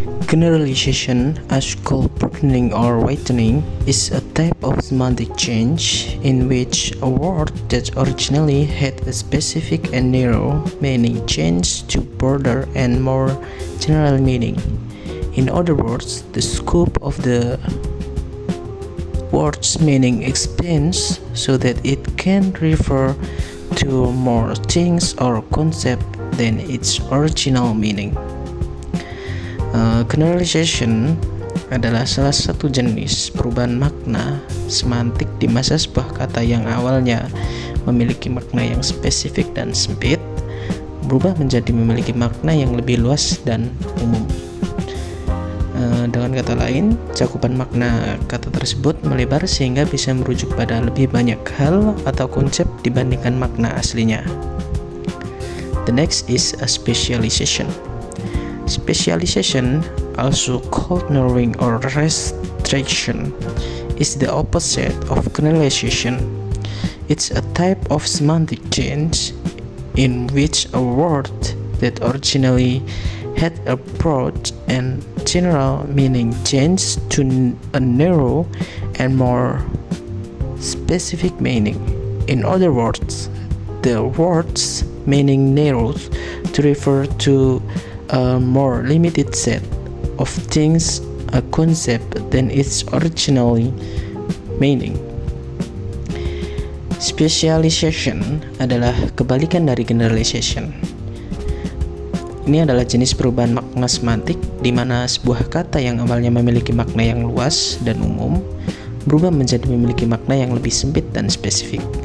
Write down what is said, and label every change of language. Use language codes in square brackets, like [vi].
[en] Generalization, as called broadening or whitening, is a type of semantic change in which a word that originally had a specific and narrow meaning changes to broader and more general meaning. In other words, the scope of the word's meaning expands so that it can refer to more things or concepts than its original meaning. [id] Generalization adalah salah satu jenis perubahan makna semantik di masa sebuah kata yang awalnya memiliki makna yang spesifik dan sempit berubah menjadi memiliki makna yang lebih luas dan umum. Dengan kata lain, cakupan makna kata tersebut melebar sehingga bisa merujuk pada lebih banyak hal atau konsep dibandingkan makna aslinya. [en] The next is a specialization. Specialization, also called narrowing or restriction, is the opposite of generalization. It's a type of semantic change in which a word that originally had a broad and general meaning changes to a narrow and more specific meaning. In other words, the word's meaning narrows to refer to a more limited set of things, a concept, than its originally meaning. [id] Specialization adalah kebalikan dari generalization. Ini adalah jenis perubahan makna semantik di mana sebuah kata yang awalnya memiliki makna yang luas dan umum berubah menjadi memiliki makna yang lebih sempit dan spesifik.